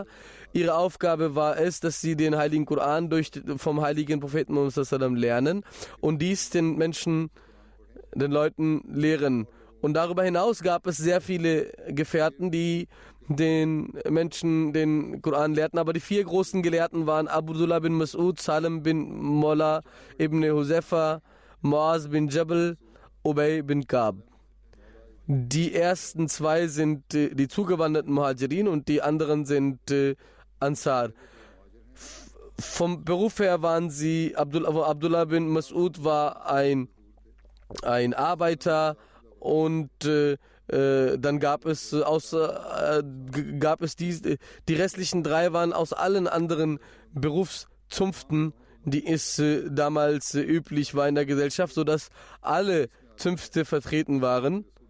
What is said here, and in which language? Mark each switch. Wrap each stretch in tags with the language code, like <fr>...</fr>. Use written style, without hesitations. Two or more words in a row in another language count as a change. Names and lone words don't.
<de>Ihre Aufgabe war es, dass sie den heiligen Koran vom heiligen Propheten Muhammad sallam lernen und dies den Menschen, den Leuten lehren. Und darüber hinaus gab es sehr viele Gefährten, die den Menschen den Koran lehrten. Aber die 4 großen Gelehrten waren Abdullah bin Mas'ud, Salim bin Mola ibn Huzaifa, Muaz bin Jabal, Ubay bin Ka'b. Die ersten 2 sind die zugewanderten Muhajirin und die anderen sind Ansar. Vom Beruf her waren sie, Abdullah bin Mas'ud war ein Arbeiter, und dann gab es die restlichen 3 waren aus allen anderen Berufszunften, die es damals üblich war in der Gesellschaft, sodass alle Zünfte vertreten waren.</de>